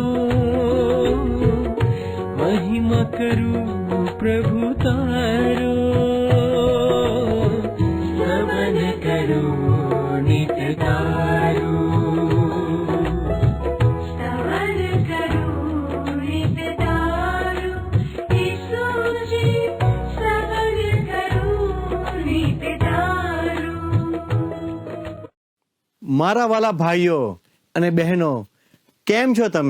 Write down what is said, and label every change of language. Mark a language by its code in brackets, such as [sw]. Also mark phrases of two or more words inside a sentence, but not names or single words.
[gu] મહિમા કરું પ્રભુ તારો, સ્તવન કરું નિત તારો. મારા વાલા ભાઈઓ અને બહેનો, કેમ છો તમે?